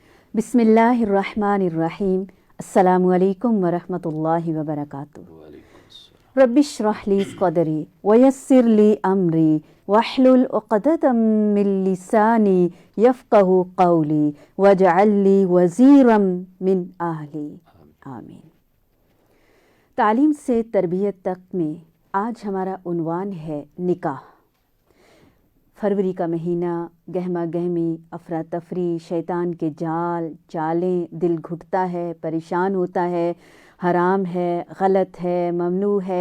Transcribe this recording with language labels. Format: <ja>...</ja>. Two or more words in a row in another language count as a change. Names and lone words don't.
<ar>بسم الله الرحمن الرحيم السلام عليكم ورحمة الله وبركاته. رب اشرح لي صدري ويسر لي أمري واحلل عقدة من لساني يفقهوا قولي واجعل لي وزيرا من أهلي. आमीन।</ar> <ur>تعلیم سے تربیت تک میں آج ہمارا عنوان ہے نکاح. فروری کا مہینہ، گہما گہمی، افرا تفری، شیطان کے جال چالیں، دل گھٹتا ہے، پریشان ہوتا ہے، حرام ہے، غلط ہے، ممنوع ہے.</ur>